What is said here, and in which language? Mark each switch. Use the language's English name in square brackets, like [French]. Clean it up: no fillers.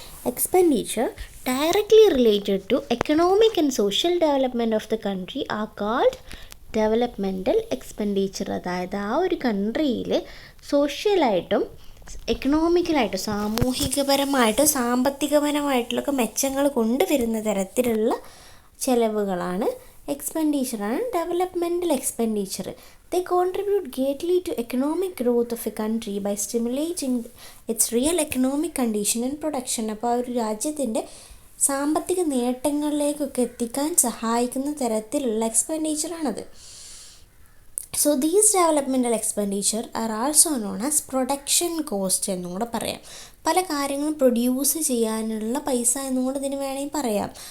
[English] Expenditure directly related to economic and social development of the country are called developmental expenditure. [Malayalam] അതായത് ആ ഒരു കൺട്രിയിൽ സോഷ്യലായിട്ടും എക്കണോമിക്കലായിട്ടും സാമൂഹികപരമായിട്ടും സാമ്പത്തികപരമായിട്ടുള്ളൊക്കെ മെച്ചങ്ങൾ കൊണ്ടുവരുന്ന തരത്തിലുള്ള ചിലവുകളാണ് എക്സ്പെൻഡിച്ചറാണ് developmental expenditure. [English] They contribute greatly to economic growth of a country by stimulating its real economic condition and production. [Malayalam] അപ്പോൾ ആ ഒരു രാജ്യത്തിൻ്റെ സാമ്പത്തിക നേട്ടങ്ങളിലേക്കൊക്കെ എത്തിക്കാൻ സഹായിക്കുന്ന തരത്തിലുള്ള എക്സ്പെൻഡിച്ചറാണത്. [English] so these developmental expenditure are also known as production cost [Malayalam] എന്നും കൂടെ പറയാം. പല കാര്യങ്ങളും പ്രൊഡ്യൂസ് ചെയ്യാനുള്ള പൈസ എന്നും കൂടെ ഇതിന് വേണമെങ്കിൽ പറയാം.